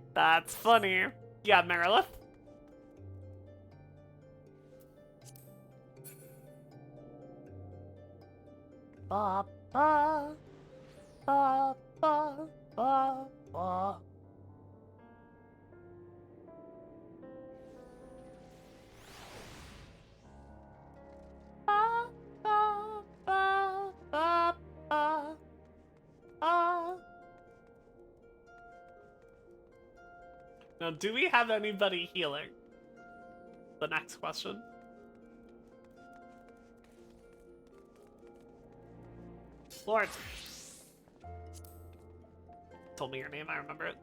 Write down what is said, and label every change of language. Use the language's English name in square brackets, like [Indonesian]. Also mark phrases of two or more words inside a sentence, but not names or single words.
[English] That's funny. Yeah, Merilith. Ba ba ba ba ba ba. Ba ba ba ba ba ba. Now, do we have anybody healing? The next question. Lord. Told me your name, I remember it.